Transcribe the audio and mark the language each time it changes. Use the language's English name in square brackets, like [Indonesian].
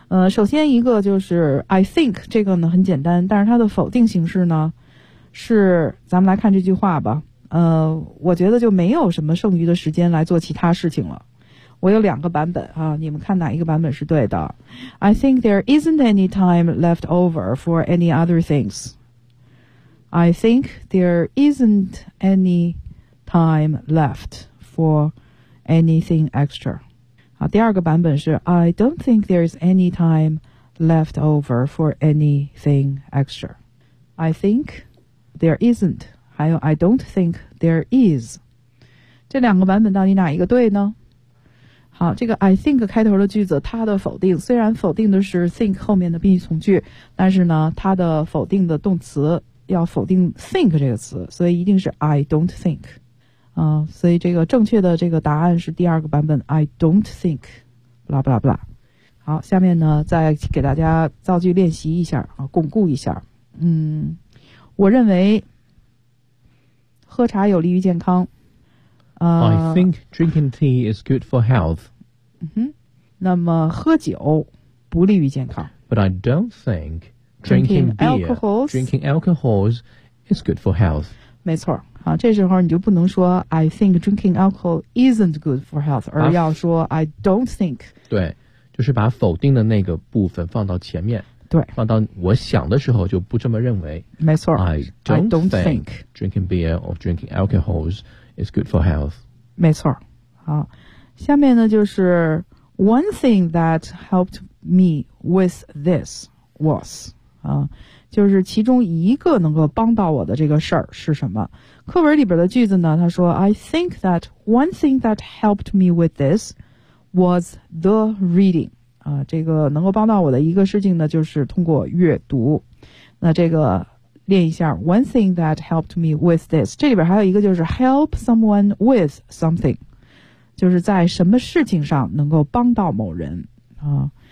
[Chinese] 首先一个就是 I think，这个呢很简单，但是它的否定形式呢是，咱们来看这句话吧。我觉得就没有什么剩余的时间来做其他事情了。我有两个版本啊，你们看哪一个版本是对的。 [English] I think there isn't any time left over for any other things. I think there isn't any time left for anything extra. 好，第二个版本是 I don't think there is any time left over for anything extra. [Chinese] I think there isn't. 还有 I don't think there is，这两个版本到底哪一个对呢？好，这个 I think 开头的句子，它的否定虽然否定的是 think 后面的宾语从句，但是呢它的否定的动词要否定 think 这个词，所以一定是 I don't think、所以这个正确的这个答案是第二个版本 I don't think blah blah blah。好，下面呢再给大家造句练习一下、巩固一下。我认为喝茶有利于健康。 [English] I think drinking tea is good for health. [Chinese] 那么喝酒不利于健康。 [English] But I don't think drinking alcohols is good for health. [Chinese] 没错，啊，这时候你就不能说 I think drinking alcohol isn't good for health，而要说 I don't think。对，就是把否定的那个部分放到前面。对，放到我想的时候就不这么认为。没错， [English] I don't think drinking beer or drinking alcohols is good for health。 [Chinese] 没错。好，下面呢就是 One thing that helped me with this was、就是其中一个能够帮到我的这个事儿是什么。 [English] 课文里边的句子呢，他说 I think that one thing that helped me with this was the reading。 [Chinese] 这个能够帮到我的一个事情呢，就是通过阅读。那这个练一下 One thing that helped me with this，这里边还有一个就是 help someone with something，就是在什么事情上能够帮到某人啊。